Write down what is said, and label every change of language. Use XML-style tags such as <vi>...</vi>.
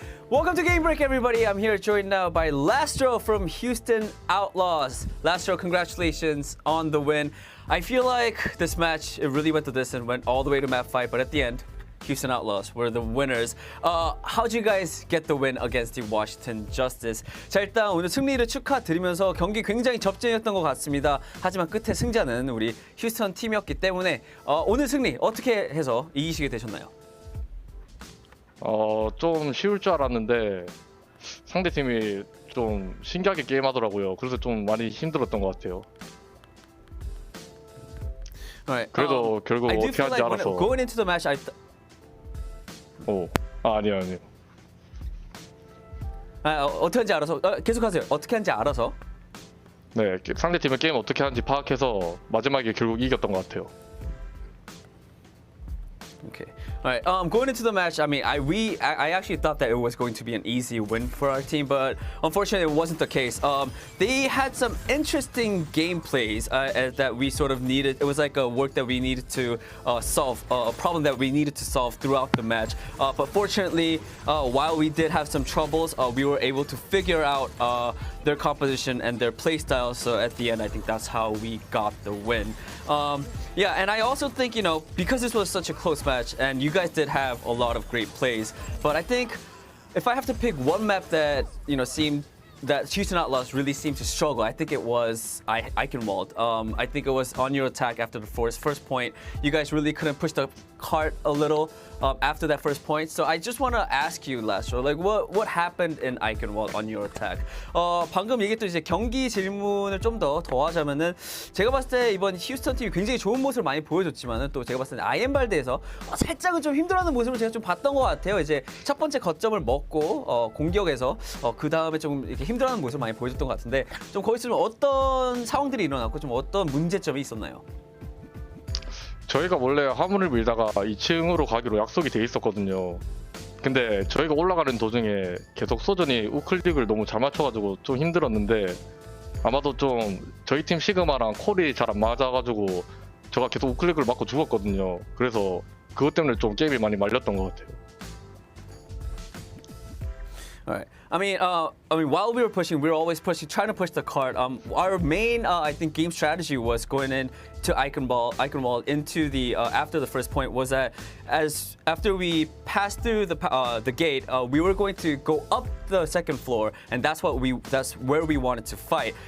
<en>Welcome to Game Break, everybody. I'm here joined now by Lastro from Houston Outlaws. Lastro, congratulations on the win. I feel like this match, it really went the distance, went all the way to map 5, but at the end, Houston Outlaws were the winners. How'd you guys get the win against the Washington Justice?</en> <ko>자, 일단 오늘 승리를 축하드리면서 경기 굉장히 접전이었던 것 같습니다. 하지만 끝에 승자는 우리 휴스턴 팀이었기 때문에 오늘 승리 어떻게 해서 이기시게 되셨나요? 좀 쉬울 줄 알았는데 상대팀이 좀 신기하게 게임하더라고요. 그래서 좀 많이 힘들었던 것 같아요.</ko> <en>Alright,</en> <ko>그래도 결국 어떻게 하는지 알아서.</ko> <en>Going into the match,</en> <ko>아니요. 어떻게 하는지 알아서 계속하세요. 어떻게 하는지 알아서. 네, 상대팀의 게임 어떻게 하는지 파악해서 마지막에 결국 이겼던 것 같아요.</ko> <en>Okay. All right. Going into the match, I mean, I actually thought that it was going to be an easy win for our team, but unfortunately, it wasn't the case. They had some interesting gameplays that we sort of needed. It was like a work that we needed to solve, a problem that we needed to solve throughout the match. But fortunately, while we did have some troubles, we were able to figure out their composition and their play style. So at the end, I think that's how we got the win. Yeah, and I also think, you know, because this was such a close match, and you guys did have a lot of great plays, but I think if I have to pick one map that, you know, that Houston Outlaws really seemed to struggle, I think it was Eichenwald. I think it was on your attack after the first point. You guys really couldn't push the cart a little after that first point. So I just want to ask you, Lastro, like what happened in Eichenwald on your attack?</en> <ko>방금 얘기했던 이제 경기 질문을 좀 더 더하자면은 제가 봤을 때 이번 휴스턴 팀이 굉장히 좋은 모습을 많이 보여줬지만은 또 제가 봤을 때 아이엠발드에서 살짝은 좀 힘들어하는 모습을 제가 좀 봤던 것 같아요. 이제 첫 번째 거점을 먹고 공격에서 그 다음에 좀 이렇게 힘들어하는 모습을 많이 보여줬던 것 같은데 좀 거기서 좀 어떤 상황들이 일어났고 좀 어떤 문제점이 있었나요? 저희가 원래 화물을 밀다가 2층으로 가기로 약속이 돼 있었거든요. 근데 저희가 올라가는 도중에 계속 소전이 우클릭을 너무 잘 맞춰가지고 좀 힘들었는데 아마도 좀 저희 팀 시그마랑 콜이 잘 안 맞아가지고 제가 계속 우클릭을 맞고 죽었거든요. 그래서 그것 때문에 좀 게임이 많이 말렸던 것 같아요.</ko> <en>Alright. I mean, while we were pushing, we were always pushing, trying to push the cart. Our main, I think, game strategy was going in to Eichenwald into the after the first point was that after we passed through the gate, we were going to go up the second floor, and that's where we wanted to fight.</en>